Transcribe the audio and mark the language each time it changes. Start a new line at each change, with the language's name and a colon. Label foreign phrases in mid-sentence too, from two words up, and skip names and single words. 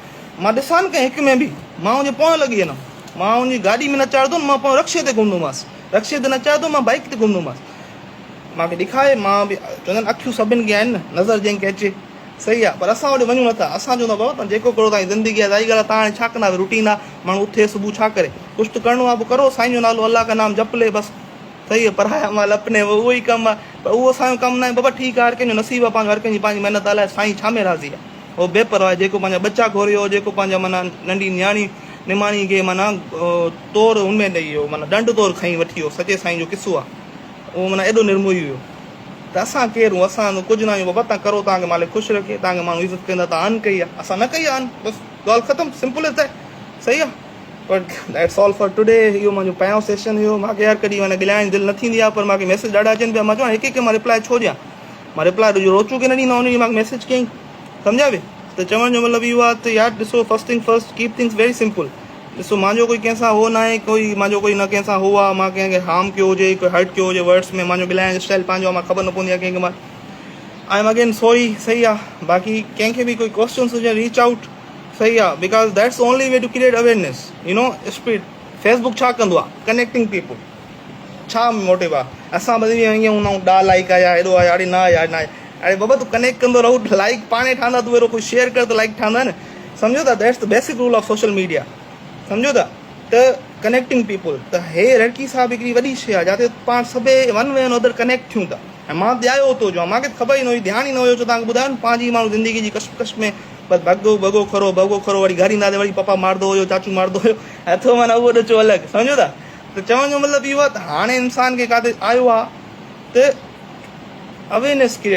Sindhi: मां ॾिसां न कंहिं हिक में बि मां हुनजे पोयां लॻी वेंदुमि, मां हुनजी गाॾी में न चाढ़ंदुमि, मां पोइ रक्शे ते घुमंदोमांसि, रक्शे ते न चाढ़ंदुमि, मां बाइक ते घुमंदोमांसि, मूंखे ॾेखारे, मां बि चवंदा आहिनि अखियूं सभिनि खे आहिनि न, नज़र जंहिंखे अचे। सही आहे। पर असां होॾे वञूं नथा, असां चवंदा बाबा तव्हां जेको करो, तव्हांजी ज़िंदगी आहे, ज़ाहिरी ॻाल्हि आहे, तव्हां हाणे छा कंदा, रूटीन आहे, माण्हू उथे सुबुह छा करे, कुझु त करिणो आहे, पोइ करो, साईं जो नालो
Hindi: अल्लाह का नाम जप ले
Sindhi: बसि। सही आहे। पढ़ाया माल अपने, उहो ई कमु आहे, पर उहो असांजो कमु न आहे बाबा। ठीकु आहे, हर कंहिंजो नसीबु आहे पंहिंजो, हर कंहिंजी पंहिंजी महिनत लाइ साईं छा में राज़ी आहे, उहो बेपरवाह, जेको पंहिंजा बच्चा घोरियो, जेको पंहिंजा माना नंढी न्याणी निमाणी खे माना तौरु हुनमें ॾेई वियो, माना दंड तौरु खई वठी वियो, सचे साईं जो किस्सो आहे, उहो माना एॾो निर्मोही हुयो। त असां केरु, असां कुझु न आहियूं बाबा, तव्हां करो, तव्हांखे मालिक ख़ुशि रखे, तव्हांखे माण्हू इज़त कंदा, तव्हां अन कई आहे, असां न कई आहे अन, बसि ॻाल्हि ख़तमु,
English: simple is that. सही आहे। but that's all for today.
Sindhi: इहो मुंहिंजो पहिरियों सेशन हुयो। मूंखे यार कॾहिं माना ॻाल्हाइण जी दिलि न थींदी आहे, पर मूंखे मैसेज ॾाढा अचनि पिया, मां चवां हिकु हिकु मां रिप्लाए छो ॾियां, मां रिप्लाए रोचू खे न ॾींदो, हुनजी मूंखे मैसेज कयईं, सम्झा बि। त चवण जो मतिलबु इहो आहे त यार ॾिसो,
English: first thing first, keep things very simple.
Sindhi: ॾिसो, मुंहिंजो कोई कंहिंसां हो न आहे, मुंहिंजो कोई न कंहिंसां हो आहे, मां कंहिंखे हार्म कयो हुजे, कोई हर्ट कयो हुजे वर्ड्स में, मुंहिंजो ॻाल्हाइण स्टाइल पंहिंजो आहे, मां ख़बर न पवंदी आहे कंहिंखे, मां
English: I am again sorry.
Sindhi: सही आहे। बाक़ी कंहिंखे बि कोई क्वेश्चन्स हुजे,
English: reach out.
Sindhi: सही आहे।
English: because that's only way to create awareness, you know speed.
Sindhi: फेसबुक छा कंदो आहे,
English: connecting people,
Sindhi: छा मोटिव आहे, असां ॿधी ईअं हूंदा ॾा लाइक आया, हेॾो आया, अड़े न आया, न आहे, अड़े बाबा तूं कनेक्ट कंदो रहू, लाइक पाणे ठहंदा, तूं अहिड़ो कुझु शेयर कर त लाइक ठहंदा न, सम्झो था।
English: that's the basic rule of social media,
Sindhi: सम्झो था। त
English: connecting people,
Sindhi: त हे लड़की साहिबु हिकिड़ी वॾी शइ आहे, जिते पाण सभु
English: one way and other
Sindhi: कनेक्ट थियूं था। ऐं मां ध्यायो थो जो, मूंखे ख़बर ई न हुई, ध्यानु ई न हुयो, छो तव्हांखे ॿुधायो न, पंहिंजी माण्हू ज़िंदगी जी कशमकश में बसि भॻो खरो, वरी घर ईंदा वरी पप्पा मारंदो हुयो, चाचू मारंदो हुयो, हथो माना उहो ॾिचो अलॻि, सम्झो था। त चवण जो मतिलबु इहो आहे त हाणे इंसान खे किथे आयो आहे त
English: awareness create.